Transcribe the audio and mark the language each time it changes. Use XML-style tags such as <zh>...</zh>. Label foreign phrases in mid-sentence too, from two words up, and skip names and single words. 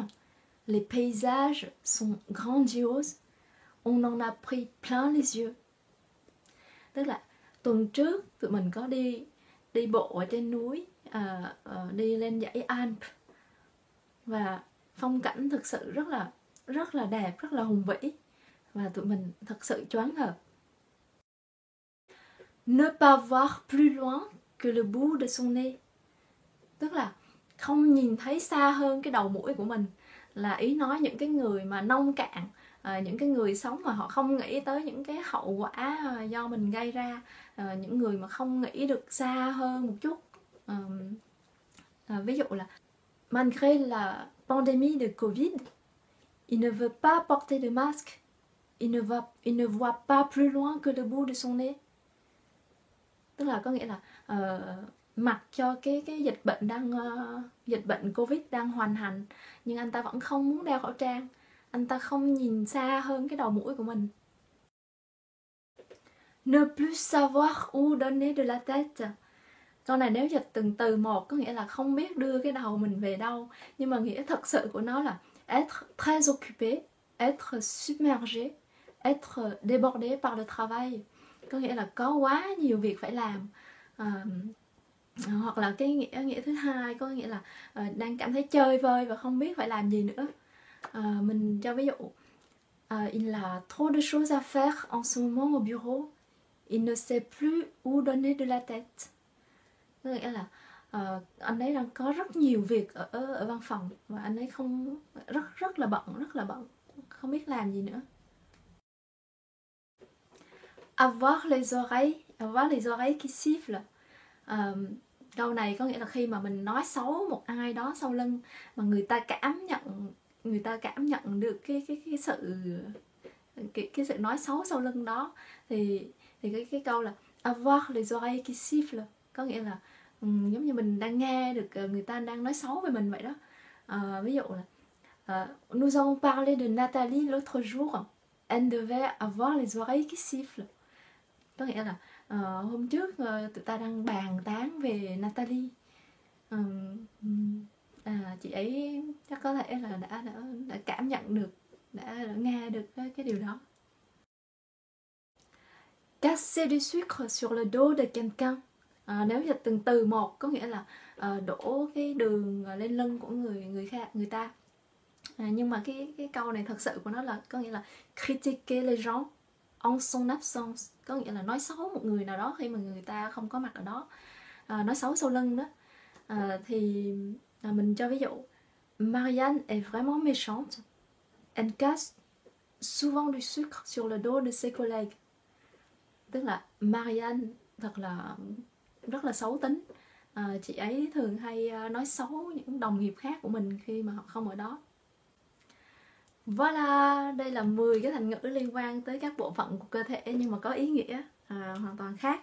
<fr>Les paysages sont grandioses. On en a pris plein les yeux.</fr> <vi>Tức là tuần trước tụi mình có đi bộ ở trên núi, đi lên dãy Alps, và phong cảnh thực sự rất là đẹp, rất là hùng vĩ, và tụi mình thật sự choáng ngợp.</vi> <fr>Ne pas voir plus loin que le bout de son nez.</fr> <vi>Tức là không nhìn thấy xa hơn cái đầu mũi của mình, là ý nói những cái người mà nông cạn, những cái người sống mà họ không nghĩ tới những cái hậu quả do mình gây ra, những người mà không nghĩ được xa hơn một chút. Ví dụ là</vi> <fr>malgré la pandémie de Covid, il ne veut pas porter de masque, il ne voit pas plus loin que le bout de son nez.</fr> <vi>Tức là có nghĩa là mặc cho cái dịch bệnh Covid đang hoành hành, nhưng anh ta vẫn không muốn đeo khẩu trang, anh ta không nhìn xa hơn cái đầu mũi của mình.</vi> <fr>Ne plus savoir où donner de la tête.</fr> <vi>Câu này nếu dịch từng từ một có nghĩa là không biết đưa cái đầu mình về đâu, nhưng mà nghĩa thật sự của nó là</vi> <fr>être très occupé, être submergé, être débordé par le travail.</fr> <vi>Có nghĩa là có quá nhiều việc phải làm. Hoặc là cái nghĩa thứ hai có nghĩa là đang cảm thấy chơi vơi và không biết phải làm gì nữa. Mình cho ví dụ,</vi> <fr>il a trop de choses à faire en ce moment au bureau, il ne sait plus où donner de la tête.</fr> <vi>Có nghĩa là anh ấy đang có rất nhiều việc ở văn phòng và anh ấy không rất là bận, không biết làm gì nữa.</vi> <fr>Avoir les oreilles qui sifflent.</fr> <vi>Câu này có nghĩa là khi mà mình nói xấu một ai đó sau lưng mà người ta cảm nhận được cái sự nói xấu sau lưng đó, thì cái câu là</vi> <fr>avoir les oreilles qui sifflent</fr> <vi>có nghĩa là giống như mình đang nghe được người ta đang nói xấu về mình vậy đó. Ví dụ là</vi> <fr>nous avons parlé de Nathalie l'autre jour, elle devait avoir les oreilles qui sifflent.</fr> <vi>Có nghĩa là hôm trước tụi ta đang bàn tán về Nathalie, chị ấy chắc có thể là đã cảm nhận được, đã nghe được cái điều đó.</vi> <fr>Casser du sucre sur le dos de quelqu'un.</fr> <vi>Nếu dịch từng từ một có nghĩa là đổ cái đường lên lưng của người ta. Nhưng mà cái câu này thật sự của nó là có nghĩa là</vi> <fr>critiquer les gens en son absence,</fr> <vi>có nghĩa là nói xấu một người nào đó khi mà người ta không có mặt ở đó, nói xấu sau lưng đó. Thì mình cho ví dụ,</vi> <fr>Marianne est vraiment méchante, elle casse souvent du sucre sur le dos de ses collègues.</fr> <vi>Tức là Marianne rất là xấu tính, chị ấy thường hay nói xấu những đồng nghiệp khác của mình khi mà họ không ở đó. Voila, đây là 10 cái thành ngữ liên quan tới các bộ phận của cơ thể nhưng mà có ý nghĩa hoàn toàn khác.</vi>